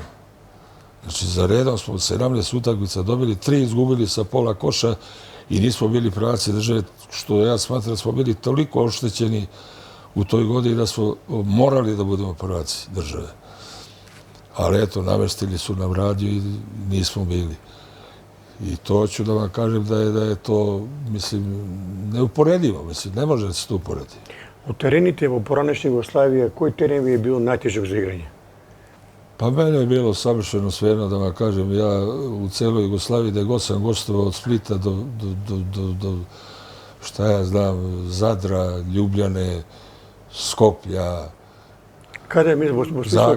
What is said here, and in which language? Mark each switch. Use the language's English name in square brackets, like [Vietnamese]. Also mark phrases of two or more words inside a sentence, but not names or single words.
[Serbian] Znači, za redom smo 17 utakmica dobili, 3 izgubili sa pola koša i nismo bili prvaci države, što ja smatram da smo bili toliko oštećeni u toj godini da smo morali da budemo prvaci države. Ali eto, namestili su nam radio i nismo bili. I to ću da vam kažem da je to, mislim, neuporedivo, mislim, ne može da se to uporedi. [Macedonian] Od tereните во поранешна Југославија, кој терен ви е бил најтежок за играње? [Serbian] Pa mene je bilo savršeno sve jedno, da vam kažem, ja u celoj Jugoslaviji, da god sam gostovao od Splita do šta ja znam, Zadra, Ljubljane, Skoplja, Kada je, u smislu, Zagreba.